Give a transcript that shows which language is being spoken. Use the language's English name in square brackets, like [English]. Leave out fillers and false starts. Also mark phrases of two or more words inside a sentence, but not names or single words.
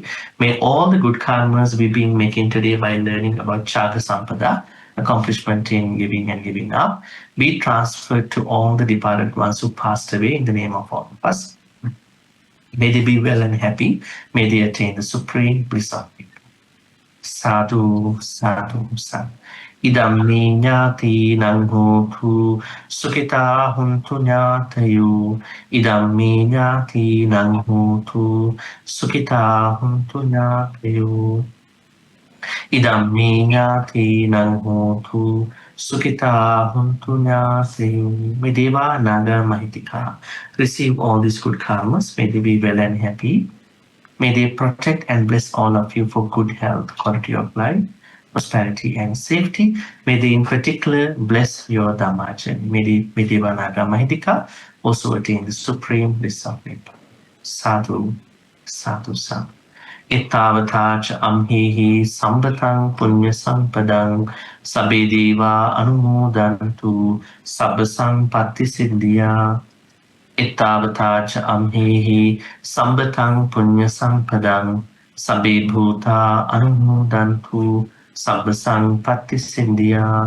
[English] May all the good karmas we've been making today by learning about Caga-sampada, accomplishment in giving and giving up, be transferred to all the departed ones who passed away in the name of all of us. May they be well and happy. May they attain the supreme bliss of it. [Pali] Sadhu, sadhu, sadhu. Idam me nyati nang hotu sukita huntu nyatayu. Idam me nyati nang hotu sukita huntu nyatayu. Idam me nyati nang hotu sukita huntu nyatayu. [English] May Deva Naga Mahitika receive all these good karmas. May they be well and happy. May they protect and bless all of you for good health, quality of life, prosperity, and safety. May they in particular bless your Dhamma journey. May Devanaga Mahidika also attain the supreme bliss of Nibbana. [Pali] Sadhu, sadhu, sadhu. Ittavata cha amhihi sambatang punya sampadang sabbe deva anumodantu sabba sampatti siddhya. Ittavata cha amhihi sambatang punya sampadang sabbe bhuta anumodantu sabba sampatti siddhya.